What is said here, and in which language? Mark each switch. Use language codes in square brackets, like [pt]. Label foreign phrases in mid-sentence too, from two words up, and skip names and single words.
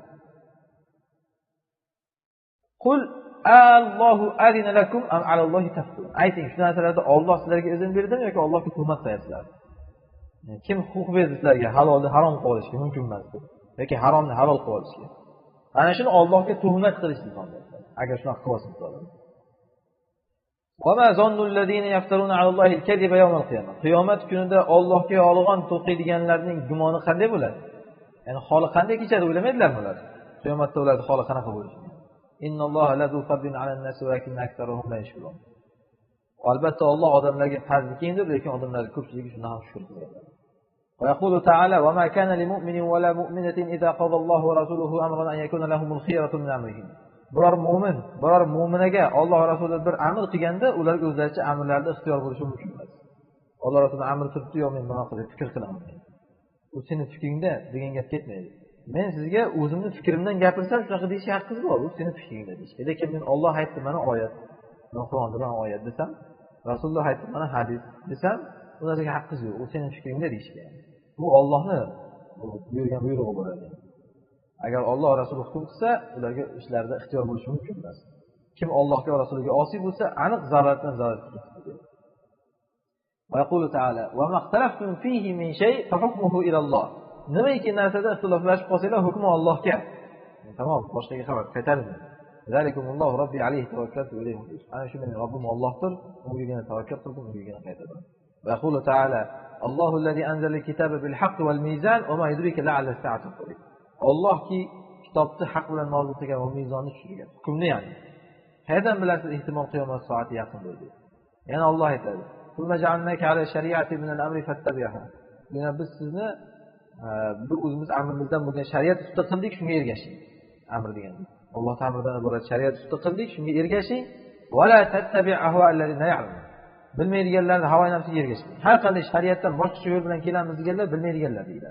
[ar] قل آلله أذن لكم أم على الله تفترون. [uz] Ayting, shu narsalarda Alloh sizlarga izn berdimi yoki Allohga tuhmat qilyapsizlar? Kim huquq berdi sizlarga halolni harom qilib olishga mumkin emas yoki haromni halol qilib olishga? Ana shuni Allohga tuhmat qilishni deyapti. Agar shunaqa qilsangiz. [ar] وَمَا ظَنُّ الَّذِينَ يَفْتَرُونَ عَلَى اللَّهِ الْكَذِبَ يَوْمَ الْقِيَامَةِ. [uz] Qiyomat kunida Allohga yolg'on to'qiydiganlarning gumoni qanday bo'ladi? Ya'ni holi qanday kechadi o'ylamaydilarmi ular? Qiyomatda ularning holi qanaqa bo'lishi? [ar] إن الله لذو فضل على الناس ولكن أكثرهم لا يشكرون. [uz] Albatta Alloh odamlarga fazl kengdir, lekin odamlarning ko'pchiligi shundan ham shukr qiladi. [ar] ويقول تعالى وما كان لمؤمن ولا مؤمنة إذا قضى الله ورسوله أمرا أن يكون لهم الخيرة من أمرهم. [uz] biror mo'minaga Alloh va rasuli bir amr qilganda ularga o'zlaricha amrlarda ixtiyor bo'lishi mumkin emas. Alloh rasuli amr turibdi, yo men buni qilib fikr qilaman. U sening fikringda degan gap ketmaydi. Men sizga o'zimni fikrimdan gapirsam shunaqa deyish haqqingiz bor, u sening fikringda deyish. Lekin men Alloh aytdi mana oyat, men Qur'onda mana oyat desam, Rasululloh aytdi mana hadis desam, ularga haqqingiz yo'q, u sening fikringda deyishga. Bu Allohning buyurgan buyrug'i bo'ladi. Agar Alloh Rasuli hukm qilsa, ularga ishlarda ixtiyor bo'lishi mumkin emas. Kim Allohga va Rasuliga osiy bo'lsa, aniq zaroratdan zarorat ketadi. [ar] ويقول تعالى وما اختلفتم فيه من شيء فحكمه إلى الله." [uz] Nimaiki narsada ixtiloflashib qolsanglar, hukmi Allohga. Tamom, boshqaga xabar qaytarmaydi. [ar] ذلكم الله ربي عليه توكلت إليه. [uz] Ana shu mening Robbim Allohdir, unga tavakkal qildim, unga qaytadim. [ar] ويقول تعالى الله الذي أنزل الكتاب بالحق والميزان وما يدريك لعل الساعة قريب." [uz] Allohki kitobni haq bilan nozil qilgan va mezonni tushirgan. Hukmni ya'ni. Qayerdan bilasiz ehtimol qiyomat soati yaqin bo'ldi. Yana Alloh aytadi: [ar] ثم جعلناك على شريعة من الأمر فاتبعها." [uz] Yana biz sizni bu o'zimiz amrimizdan bo'lgan shariat ustida qildik, shunga ergashing. Amr degan. Alloh ta'aladan iborat shariat ustida qildik, shunga ergashing. [ar] ولا تتبع أهواء الذين يعلمون. [uz] Bilmaydiganlarning havo nafsiga ergashmang. Har qanday shariatdan boshqa yo'l bilan kelamiz deganlar bilmaydiganlar deyiladi.